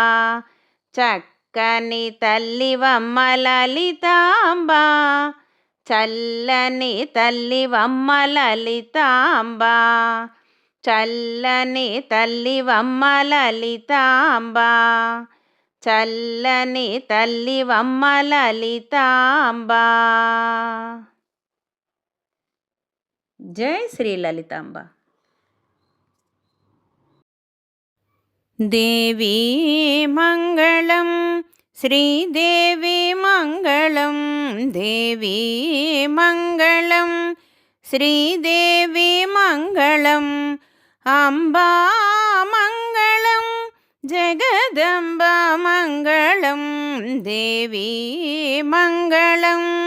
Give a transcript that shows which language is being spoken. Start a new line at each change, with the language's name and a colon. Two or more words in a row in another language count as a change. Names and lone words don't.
Telugu: చక్కని తల్లివమ్మ లలితాంబ చల్లని తల్లివమ్మ లలితాంబ చల్లని తల్లివమ్మ లలితాంబ చల్లని తల్లివమ్మ లలితాంబ. జై శ్రీ లలితాంబ.
Sanskrit: देवी मंगलम श्रीदेवी मंगलम देवी मंगलम श्रीदेवी मंगलम अम्बा मंगलम जगदम्बा मंगलम देवी मंगलम